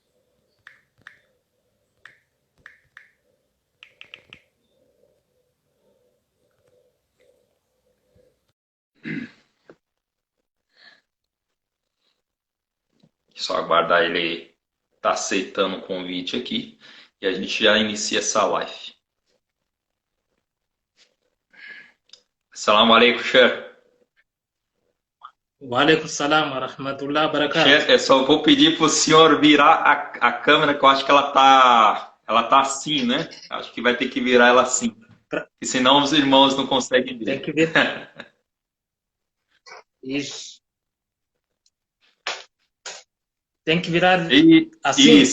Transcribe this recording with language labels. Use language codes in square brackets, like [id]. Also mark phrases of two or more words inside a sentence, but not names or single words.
[pt] Só aguardar ele tá aceitando o convite aqui e a gente já inicia essa live. [ar] السلام عليكم, Sheikh. وعليكم السلام ورحمة الله وبركاته. [pt] Chefe, eu só vou pedir para o senhor virar a câmera, que eu acho que ela tá assim, né? Acho que vai ter que virar ela assim, Pra- porque senão os irmãos não conseguem Tem ver. que ver isso. Tem que virar assim.